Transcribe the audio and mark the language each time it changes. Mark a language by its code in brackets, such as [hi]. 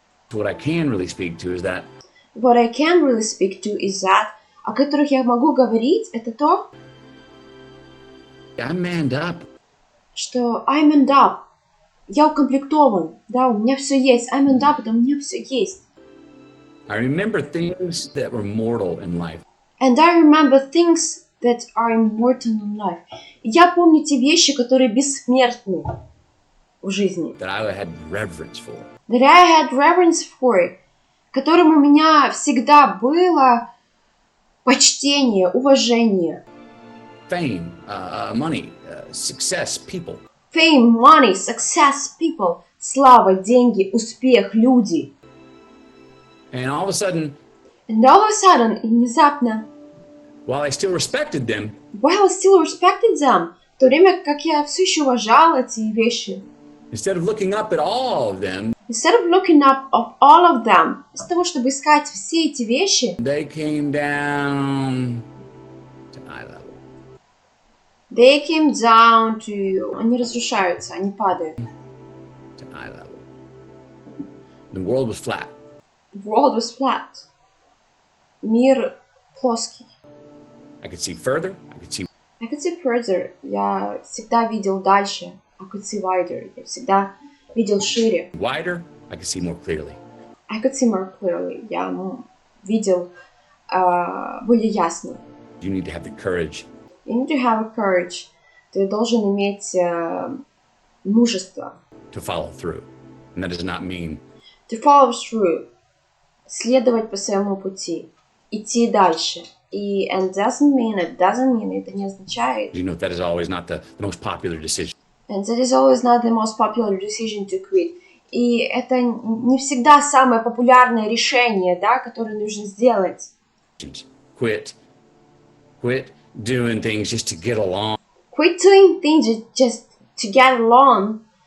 [en] what I can really speak to is that what I can really speak to is that, [ru] о которых я могу говорить, это то, [en] I'm manned up. [ru] что [en] I'm manned up. [ru] Я укомплектован, да, у меня все есть. [en] I'm manned up, [ru] это у меня все есть. [en] I remember things that were mortal in life. And I remember things that are immortal in life. [ru] Я помню те вещи, которые бессмертны в жизни. [en] That I had reverence for. That I had reverence for, [ru] которым у меня всегда было почтение, уважение. [en] Fame, money, success, people. Fame, money, success, people. [ru] Слава, деньги, успех, люди. [en] And all of a sudden, And all of a sudden, [ru] и внезапно, [en] while I still respected them, while I still respected them, [ru] в то время как я все еще уважал эти вещи, [en] instead of looking up at all of them, instead of looking up of all of them, [ru] вместо того, чтобы искать все эти вещи, [en] they came down to eye level. they came down to... [ru] Они разрушаются, они падают. [en] To eye level. The world was flat. The world was flat. [ru] Мир плоский. [en] I could see further. I could see I could see further. [ru] Я всегда видел дальше. [en] I could see wider. [ru] Я всегда видел шире. [en] wider. I could see more clearly. I could see more clearly. [ru] Я видел более ясно. [en] You need to have the courage You need to have a courage. [ru] Ты должен иметь мужество. [en] to follow through. And that does not mean To follow through. [ru] Следовать по своему пути. Идти дальше. И [en] it doesn't mean, [ru] это не означает. [en] that is always not the most popular decision. And that is always not the most popular decision to quit. [ru] И это не всегда самое популярное решение, да, которое нужно сделать. [en] Quit doing things just to get along. Quit doing things just to get along.